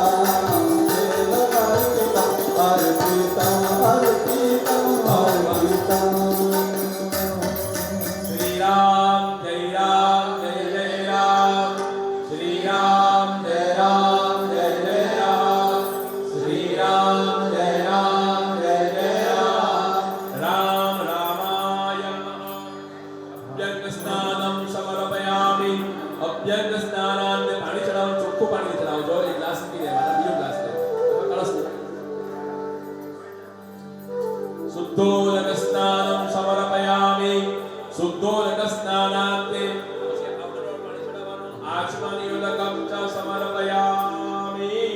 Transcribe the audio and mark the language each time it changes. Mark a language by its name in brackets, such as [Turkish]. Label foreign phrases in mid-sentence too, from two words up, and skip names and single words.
[Sanskrit] श्री राम जय राम जय जय राम श्री राम जय राम जय जय राम श्री राम जय राम जय जय राम राम रामाय नमः अभ्यङ्ग स्नानम् समर्पयामि अभ्यङ्ग स्नानान्ते [Gujarati] પાણી ચડાવો ચોખ્ખું પાણી ચડાવજો એક ગ્લાસ પી લેવાના બીજો ગ્લાસ લે કળશ [Sanskrit] શુદ્ધોદક સ્નાનમ સમર્પયામિ શુદ્ધોદક સ્નાનાન્તે [Gujarati] પછી અવરોધ પાણી ચડાવવાનું [Sanskrit] આચમનિયોદકમ ચ સમર્પયામિ